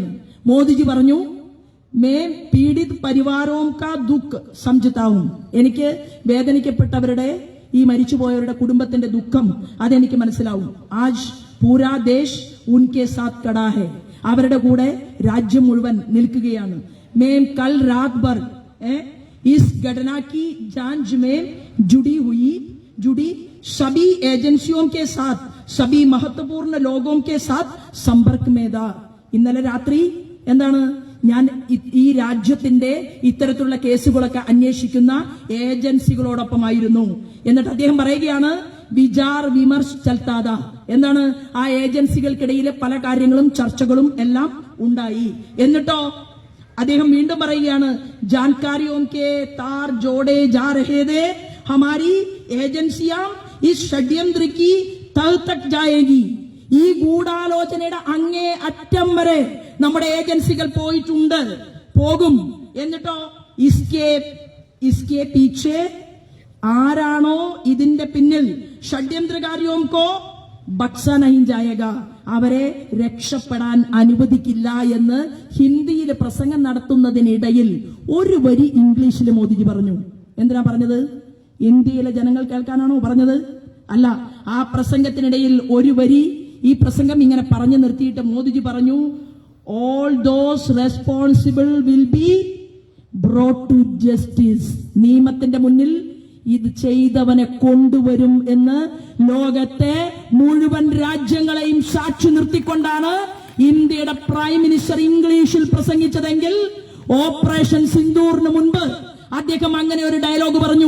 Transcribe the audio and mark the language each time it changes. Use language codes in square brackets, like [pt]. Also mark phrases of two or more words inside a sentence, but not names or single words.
[hi] മോദിജി പറഞ്ഞു, मैं पीड़ित परिवारों का दुःख समझता हूँ. [ml] എനിക്ക് വേദനിക്കപ്പെട്ടവരുടെ, ഈ മരിച്ചുപോയവരുടെ കുടുംബത്തിന്റെ ദുഃഖം അതെനിക്ക് മനസ്സിലാവും. [hi] आज पूरा देश उनके साथ खड़ा है. [ml] അവരുടെ കൂടെ രാജ്യം മുഴുവൻ നിൽക്കുകയാണ്. [hi] मैं कल रात भर इस घटना की जांच में जुड़ी सभी एजेंसियों के साथ सभी महत्वपूर्ण लोगों के साथ संपर्क में था. [ml] ഇന്നലെ രാത്രി എന്താണ്, ഞാൻ ഈ രാജ്യത്തിന്റെ ഇത്തരത്തിലുള്ള കേസുകളൊക്കെ അന്വേഷിക്കുന്ന ഏജൻസികളോടൊപ്പമായിരുന്നു. എന്നിട്ട് അദ്ദേഹം പറയുകയാണ്, [hi] विचार विमर्श चलता था. [ml] എന്താണ്? ആ ഏജൻസികൾക്കിടയിലെ പല കാര്യങ്ങളും ചർച്ചകളും എല്ലാം ഉണ്ടായി. എന്നിട്ടോ അദ്ദേഹം വീണ്ടും പറയുകയാണ്, [hi] ജാൻകാരിയോं के तार जोड़े जा रहे थे, हमारी ഏജൻസിയാ इस षड्यंत्र की तह तक जाएगी. [ml] ഈ ഗൂഢാലോചനയുടെ അങ്ങേ അറ്റം വരെ നമ്മുടെ ഏജൻസികൾ പോയിട്ടുണ്ട്, പോകും. എന്നിട്ടോ [hi] इसके पीछे [ml] ആരാണോ ഇതിന്റെ പിന്നിൽ, [hi] षड्यंत्रकारियों को बख़्शा नहीं जाएगा, [ml] അവരെ രക്ഷപ്പെടാൻ അനുവദിക്കില്ല എന്ന് ഹിന്ദിയിൽ പ്രസംഗം നടത്തുന്നതിനിടയിൽ ഒരു വരി ഇംഗ്ലീഷിൽ മോദിജി പറഞ്ഞു. എന്തിനാ പറഞ്ഞത്? ഇന്ത്യയിലെ ജനങ്ങൾ കേൾക്കാനാണോ പറഞ്ഞത്? അല്ല. ആ പ്രസംഗത്തിനിടയിൽ ഒരു വരി, ഈ പ്രസംഗം ഇങ്ങനെ പറഞ്ഞു നിർത്തിയിട്ട് മോദിജി പറഞ്ഞു, [en] All those responsible will be brought to justice. [ml] നിയമത്തിന്റെ മുന്നിൽ ഇത് ചെയ്തവനെ കൊണ്ടുവരും എന്ന് ലോകത്തെ മുഴുവൻ രാജ്യങ്ങളെയും സാക്ഷി നിർത്തിക്കൊണ്ടാണ് ഇന്ത്യയുടെ [en] prime minister [ml] ഇംഗ്ലീഷിൽ പ്രസംഗിച്ചതെങ്കിൽ ഓപ്പറേഷൻ സിന്ദൂറിന് മുൻപ് അദ്ദേഹം അങ്ങനെ ഒരു ഡയലോഗ് പറഞ്ഞു.